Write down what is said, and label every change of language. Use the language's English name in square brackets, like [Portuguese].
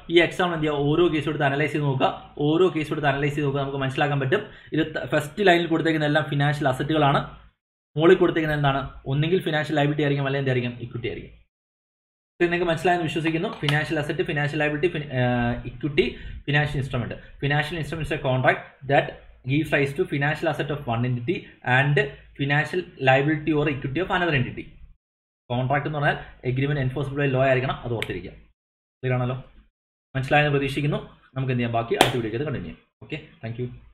[Malayalam] ഈ എക്സാം എന്ത് ചെയ്യുക, ഓരോ കേസ് എടുത്ത് അനലൈസ് ചെയ്ത് നോക്കുക, ഓരോ കേസ് എടുത്ത് അനലൈസ് ചെയ്ത് നോക്കുക, നമുക്ക് മനസ്സിലാക്കാൻ പറ്റും. ഇത് ഫസ്റ്റ് ലൈനിൽ കൊടുത്തേക്കുന്ന എല്ലാം ഫിനാൻഷ്യൽ അസറ്റുകളാണ്, മുകളിൽ കൊടുത്തേക്കുന്നത് എന്താണ്, ഒന്നെങ്കിൽ ഫിനാൻഷ്യൽ ലയബിലിറ്റി ആയിരിക്കും, അല്ലെങ്കിൽ എന്തായിരിക്കും ഇക്വിറ്റി ആയിരിക്കും. നിങ്ങൾക്ക് മനസ്സിലായെന്ന് വിശ്വസിക്കുന്നു. Financial asset, financial liability, equity, financial instrument. [English] Financial instrument is a contract that gives rise to financial asset of one entity and financial liability or equity of another entity. [Malayalam] Contract എന്ന് പറഞ്ഞാൽ [English] agreement enforceable by law [Malayalam] ആയിരിക്കണം, അത് ഓർത്തിരിക്കുക. Clear ആണല്ലോ, മനസ്സിലായെന്ന് പ്രതീക്ഷിക്കുന്നു. നമുക്ക് എന്ത് ചെയ്യാം, ബാക്കി അടുത്ത വീഡിയോയ്ക്ക് കണ്ടിന്യൂ ചെയ്യാം. Okay, thank you.